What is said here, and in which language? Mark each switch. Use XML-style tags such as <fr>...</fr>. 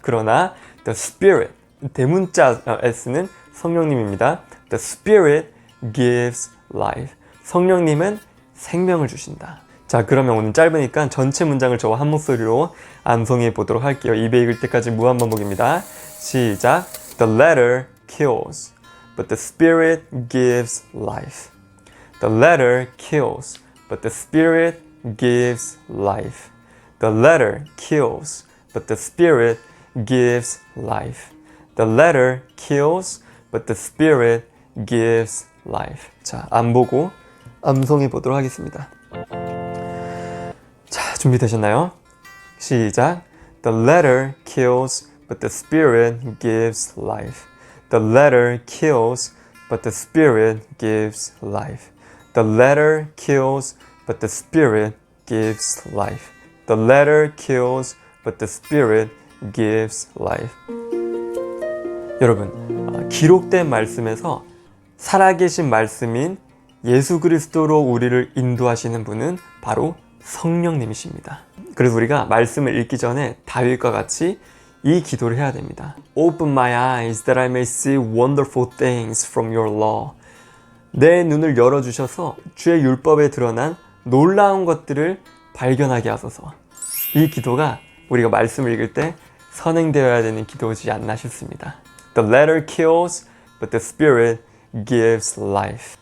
<ko>그러나</ko> <en>the spirit,</en> <ko>대문자 S는 성령님입니다.</ko> <en>The spirit gives life.</en> <ko>성령님은 생명을 주신다. 자, 그러면 오늘 짧으니까 전체 문장을 저와 한 목소리로 암송해 보도록 할게요. 입에 익을 때까지 무한 반복입니다. 시작.</ko> <en>The letter kills, but the Spirit gives life. The letter kills, but the Spirit gives life. The letter kills, but the Spirit gives life. The letter kills, but the Spirit gives life.</en> <ko>자, 안 보고 암송해 보도록 하겠습니다. 자, 준비되셨나요? 시작.</ko> <en>The letter kills, but the Spirit gives life. The letter kills, but the Spirit gives life. The letter kills, but the Spirit gives life. The letter kills, but the Spirit gives life.</en> <ko>여러분, 기록된 말씀에서 살아계신 말씀인 예수 그리스도로 우리를 인도하시는 분은 바로 성령님이십니다. 그래서 우리가 말씀을 읽기 전에 다윗과 같이 이 기도를 해야 됩니다.</ko> <en>Open my eyes that I may see wonderful things from your law.</en> <ko>내 눈을 열어주셔서 주의 율법에 드러난 놀라운 것들을 발견하게 하소서. 이 기도가 우리가 말씀을 읽을 때 선행되어야 되는 기도지 않나 싶습니다.</ko> <en>The letter kills, but the Spirit gives life.</en>